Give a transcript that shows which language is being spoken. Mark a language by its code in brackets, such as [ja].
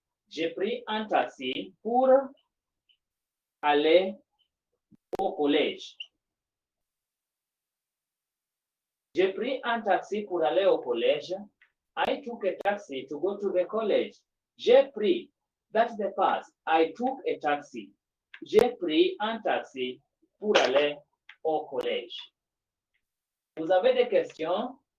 [fr] J'ai pris un taxi pour aller au collège. J'ai pris un taxi pour aller au collège. [en] I took a taxi to go to the college. [fr] J'ai pris, [en] that's the past. I took a taxi. [fr] J'ai pris un taxi pour aller au collège. Vous avez des questions?